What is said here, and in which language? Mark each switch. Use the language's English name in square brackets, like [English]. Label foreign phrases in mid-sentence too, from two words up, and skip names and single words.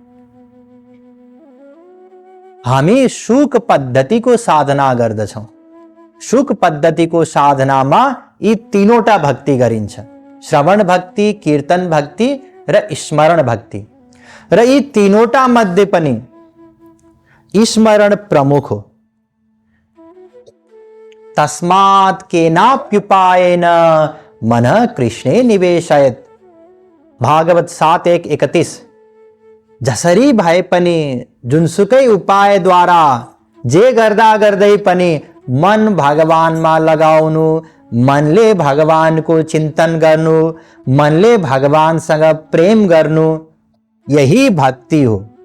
[Nepali] हामी सुख पद्धतिको साधना गर्दछौं। सुख पद्धतिको साधनामा यी 3वटा भक्ति गरिन्छ। श्रवण भक्ति, कीर्तन भक्ति र स्मरण भक्ति र यी तीनोटा मध्ये पनि स्मरण प्रमुख हो। [Sanskrit] तस्मात् केनाप्युपायेन मनः कृष्णे निवेशयेत्। [Nepali] भागवत 7:1-31। जसरी भए पनि जुनसुकै उपायद्वारा जे गर्दा गर्दै पनि मन भगवानमा लगाउनु, मनले भगवानको चिन्तन गर्नु, मनले भगवानसँग प्रेम गर्नु, यही भक्ति हो।